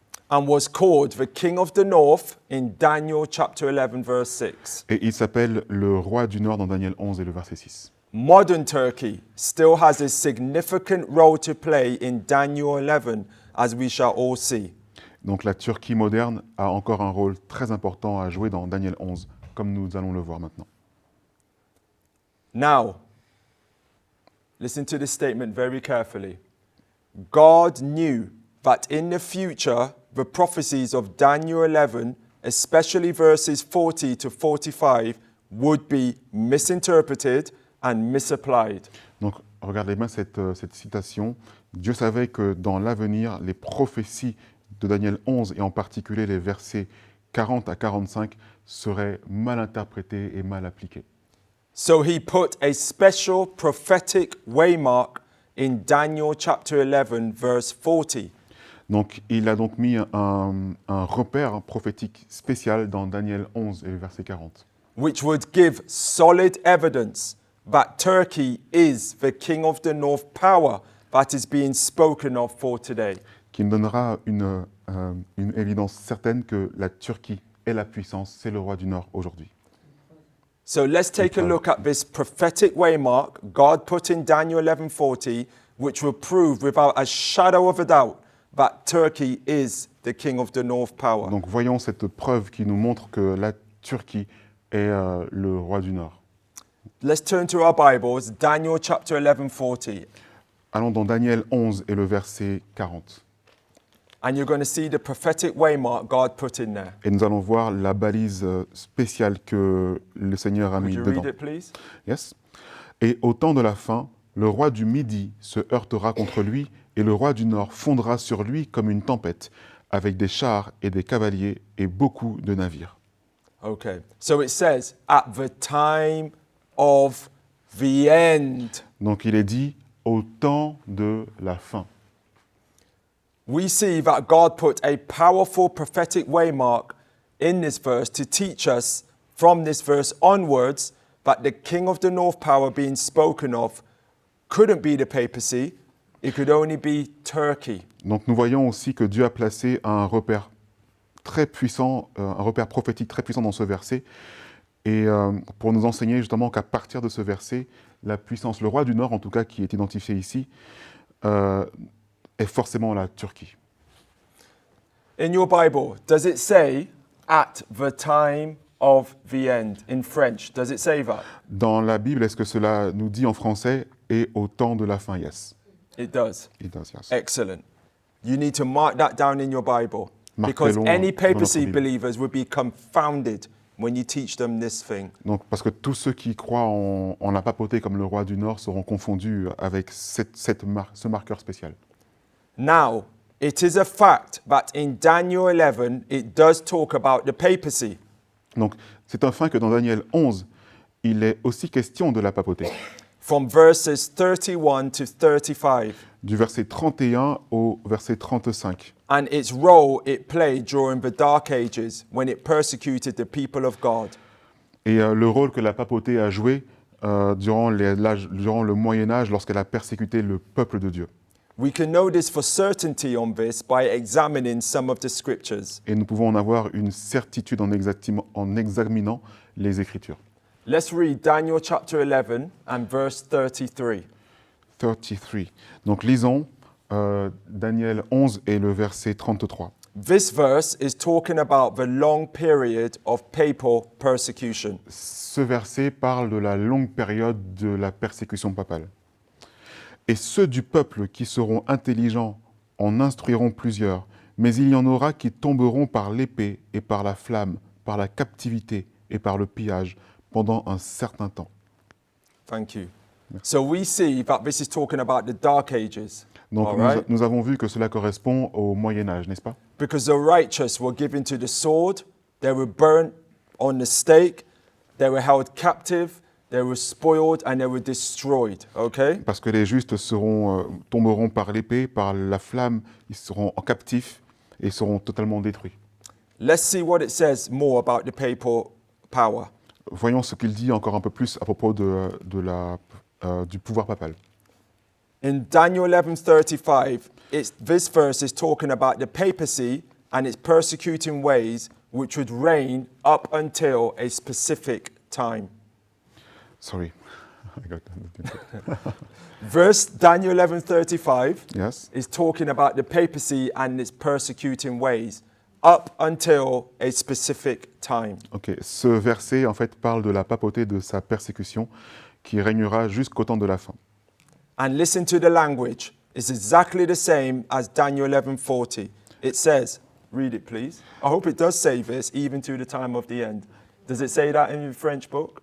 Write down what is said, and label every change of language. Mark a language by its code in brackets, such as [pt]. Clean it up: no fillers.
[en] And was called the King of the North in Daniel chapter 11 verse 6. [fr] Et il s'appelle le roi du Nord dans Daniel 11 et le verset 6. [en] Modern Turkey still has a significant role to play in Daniel 11, as we shall all see. [fr] Donc la Turquie moderne a encore un rôle très important à jouer dans Daniel 11, comme nous allons le voir maintenant. [en] Now, listen to this statement very carefully. God knew that in the future, the prophecies of Daniel 11, especially verses 40 to 45, would be misinterpreted and misapplied. [fr] Donc regardez bien cette citation. Dieu savait que dans l'avenir, les prophéties de Daniel 11, et en particulier les versets 40 à 45, seraient mal interprétées et mal appliquées. [en] So he put a special prophetic waymark in Daniel chapter 11, verse 40. [fr] Donc il a donc mis un repère prophétique spécial dans Daniel 11 et le verset 40. [en] Which would give solid evidence that Turkey is the king of the north power that is being spoken of for today. [fr] Qui me donnera une évidence certaine que la Turquie est la puissance, c'est le roi du Nord aujourd'hui. [en] So let's take a look at this prophetic waymark God put in Daniel 11:40, which will prove without a shadow of a doubt that Turkey is the king of the north power. [fr] Donc voyons cette preuve qui nous montre que la Turquie est le roi du Nord. [en] Let's turn to our Bibles, Daniel chapter 11:40. [fr] Allons dans Daniel 11 et le verset 40. [en] And you're going to see the prophetic waymark God put in there. [fr] Et nous allons voir la balise spéciale que le Seigneur a [en] Would [fr] mis [en] you [fr] dedans. [en] read it, please? Yes. [fr] Et au temps de la fin, le roi du Midi se heurtera contre lui, et le roi du Nord fondra sur lui comme une tempête, avec des chars et des cavaliers et beaucoup de navires. [en] Okay. So it says, at the time of the end. [fr] Donc il est dit au temps de la fin. [en] We see that God put a powerful prophetic waymark in this verse to teach us from this verse onwards that the king of the north power being spoken of couldn't be the papacy, it could only be Turkey. [fr] Donc nous voyons aussi que Dieu a placé un repère très puissant, un repère prophétique très puissant dans ce verset, et pour nous enseigner justement qu'à partir de ce verset, la puissance, le roi du Nord en tout cas qui est identifié ici, est forcément la Turquie. [en] In your Bible, does it say at the time of the end in French? Does it say that? [fr] Dans la Bible, est-ce que cela nous dit en français « et au temps de la fin » [en] Yes. It does. It does, yes. Excellent. You need to mark that down in your Bible because [fr] Marquez-le [en] any [fr] dans notre [en] papacy [fr] Bible. [en] believers would be confounded when you teach them this thing. [fr] Donc, parce que tous ceux qui croient en la papauté comme le roi du Nord seront confondus avec ce marqueur spécial. [en] Now, it is a fact that in Daniel 11, it does talk about the papacy. [fr] Donc, c'est un fait que dans Daniel 11, il est aussi question de la papauté, [en] From verses 31 to 35, [fr] du verset 31 au verset 35, [en] and its role it played during the Dark Ages when it persecuted the people of God. [fr] et le rôle que la papauté a joué durant le Moyen-Âge lorsqu'elle a persécuté le peuple de Dieu. [en] We can know this for certainty on this by examining some of the scriptures. [fr] Et nous pouvons en avoir une certitude en examinant les Écritures. [en] Let's read Daniel chapter 11 and verse 33. 33. [fr] Donc lisons Daniel 11 et le verset 33. [en] This verse is talking about the long period of papal persecution. [fr] Ce verset parle de la longue période de la persécution papale. Et ceux du peuple qui seront intelligents en instruiront plusieurs, mais il y en aura qui tomberont par l'épée et par la flamme, par la captivité et par le pillage pendant un certain temps. [en] Thank you. So we see that this is talking about the Dark Ages. [fr] Donc [en] All right? [fr] nous avons vu que cela correspond au Moyen-Âge, n'est-ce pas? [en] Because the righteous were given to the sword, they were burnt on the stake, they were held captive, they were spoiled, and they were destroyed. Okay? [fr] Parce que les justes tomberont par l'épée, par la flamme, ils seront en captifs et seront totalement détruits. [en] Let's see what it says more about the papal power. [fr] Voyons ce qu'il dit encore un peu plus à propos du pouvoir papal. [en] In Daniel 11:35, this verse is talking about the papacy and its persecuting ways which would reign up until a specific time. Sorry. I got that. Verse Daniel 11:35 Yes. is talking about the papacy and its persecuting ways up until a specific time. Ok. [fr] Ce verset, en fait, parle de la papauté, de sa persécution, qui régnera jusqu'au temps de la fin. [en] And listen to the language. It's exactly the same as Daniel 11:40. It says, read it please. I hope it does say this, even to the time of the end. Does it say that in your French book?